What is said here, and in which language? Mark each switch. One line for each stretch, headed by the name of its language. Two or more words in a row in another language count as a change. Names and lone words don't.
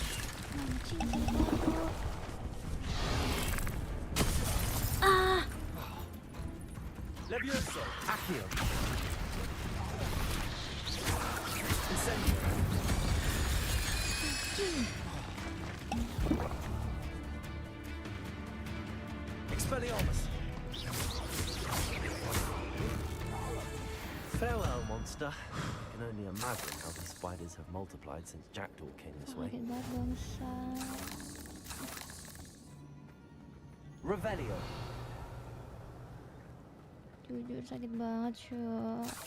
English: Ah! Levioso! Accio! Incendio! Expelliarmus! Farewell, monster. I can only imagine how these spiders have multiplied since jackdaw came this way.
Indonesian: Sakit banget bangsa.
English: Revelio!
Indonesian: Jujur sakit banget, Cuk.